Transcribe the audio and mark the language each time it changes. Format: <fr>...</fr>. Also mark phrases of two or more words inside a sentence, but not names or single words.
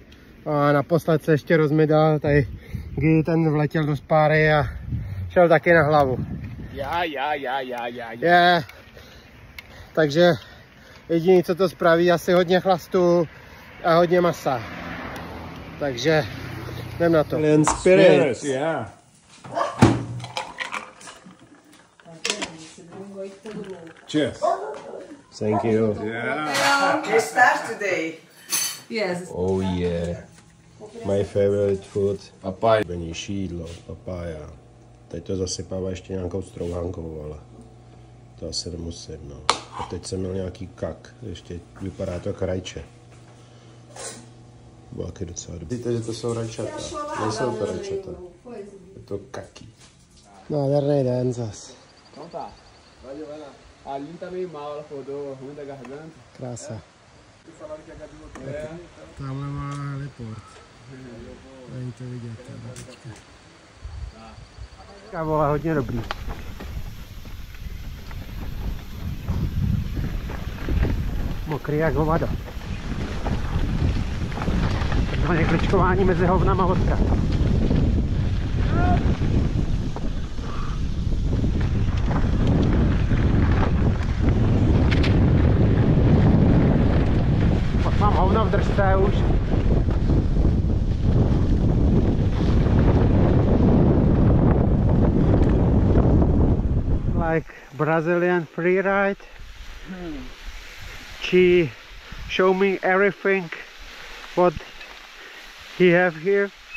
<cs>A naposled se ještě rozmydal, tady ten vletěl do spáry a šel taky na hlavu. Je. Takže jediný, co to spraví, asi hodně chlastu a hodně masa. Takže jdem na to. Spirit.</cs> <en>Yeah. Cheers. Thank you. Yeah. It starts today. Yes. Oh yeah. My favorite food. Papaya.</en> <cs>Není šídlo, papája. Teď to zasypává ještě nějakou strouhankou, ale to asi nemusím, no. A teď jsem měl nějaký kak, ještě vypadá to jako rajče. Bylo taky docela dobrý. Víte, že to jsou rajčata, nejsou to rajčata. Je to kaky. Nádherný den zas.</cs> <pt>Então tá. Valeu, vai lá. A Aline tá meio mal, ela acordou ruim da garganta.</pt> <cs>Krása.</cs> <pt>Falaram que a Gabi voltou.</pt> <cs>Tamhle má heliport. Není to vidět, kávo, hodně dobrý. Mokrý jak hovado. Takzvané kličkování mezi hovnama vodka. Pak mám hovno v držce už.</cs> <en>Like Brazilian freeride. She show me everything what he have here.</en>